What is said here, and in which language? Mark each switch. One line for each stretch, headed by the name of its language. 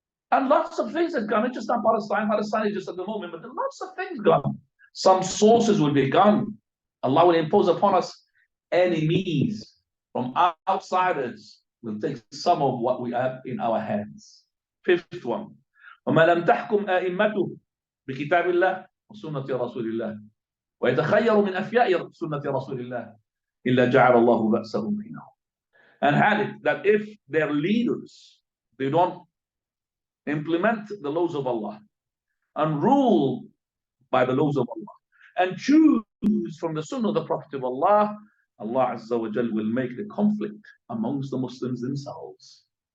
English: And lots of things have gone. It's just not Palestine. Palestine is just at the moment, but there are lots of things gone. Some sources will be gone. Allah will impose upon us enemies from outsiders. Will take some of what we have in our hands. Fifth one.
Arabic: وما لم تحكم أئمته بكتاب الله وسنة رسول الله ويتخير من أفياء سنة رسول الله إلا جعل الله بأسهم بينهم.
English: And had it that if their leaders, they don't implement the laws of Allah and rule by the laws of Allah and choose from the sunnah of the Prophet of Allah, Allah Azza wa Jal will make the conflict amongst the Muslims themselves.